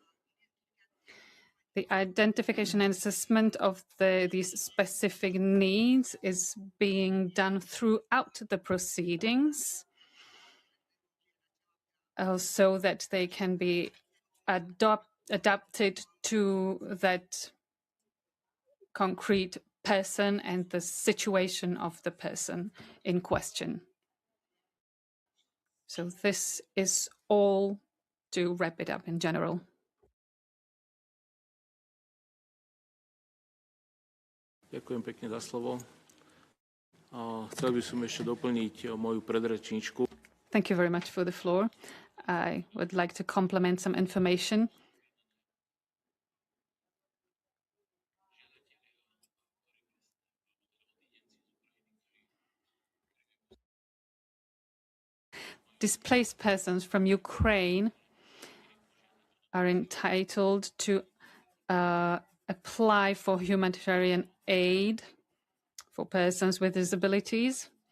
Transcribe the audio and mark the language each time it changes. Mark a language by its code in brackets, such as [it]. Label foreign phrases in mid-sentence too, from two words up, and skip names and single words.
[en] The identification and assessment of these specific needs is being done throughout the proceedings so that they can be adapted to that concrete person and the situation of the person in question. So this is all to wrap it up in general. [sk] Ďakujem pekne za slovo. Chcel by som ešte doplniť moju predrečníčku. [en] Thank you very much for the floor. I would like to complement some information. Displaced persons from Ukraine are entitled to apply for humanitarian aid for persons with disabilities.